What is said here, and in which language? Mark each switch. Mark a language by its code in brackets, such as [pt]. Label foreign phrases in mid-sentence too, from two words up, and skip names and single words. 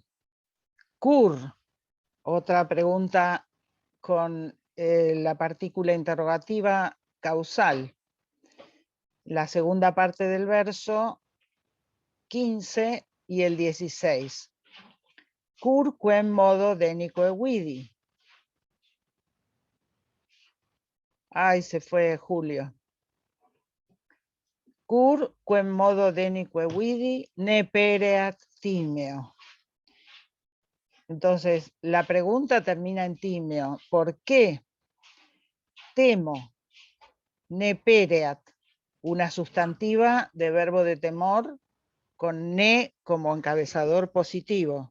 [es] Cur, otra pregunta con la partícula interrogativa causal. La segunda parte del verso 15 y el 16. [la] Cur quem modo denique vidi. [es] Ay, se fue Julio. [la] Cur quem modo denique vidi ne pereat timeo. [es] Entonces, la pregunta termina en timeo. ¿Por qué temo? [la] Ne pereat, [es] una sustantiva de verbo de temor con ne como encabezador positivo.